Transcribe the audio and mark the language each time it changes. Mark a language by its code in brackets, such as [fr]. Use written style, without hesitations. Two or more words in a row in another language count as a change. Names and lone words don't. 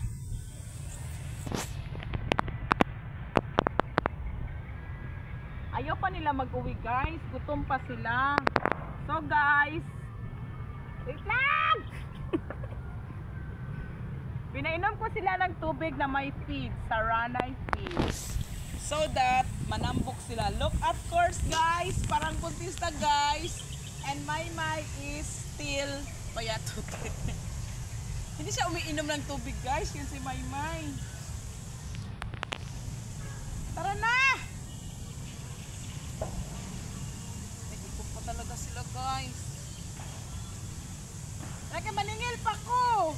[tl] Ayaw pa nila mag-uwi guys, gutom pa sila. So guys, wait lang! Pinainom ko sila ng tubig na may feed, Saranay feeds. [en] So that [tl] manambok sila. [en] Look at course guys, [tl] parang puntista guys. [en] And Maymay is still payatot. [tl] Hindi siya umiinom ng tubig guys, yun si Maymay. Tara na! Nag-ikot pa talaga sila guys. Lagi maningil pa ko!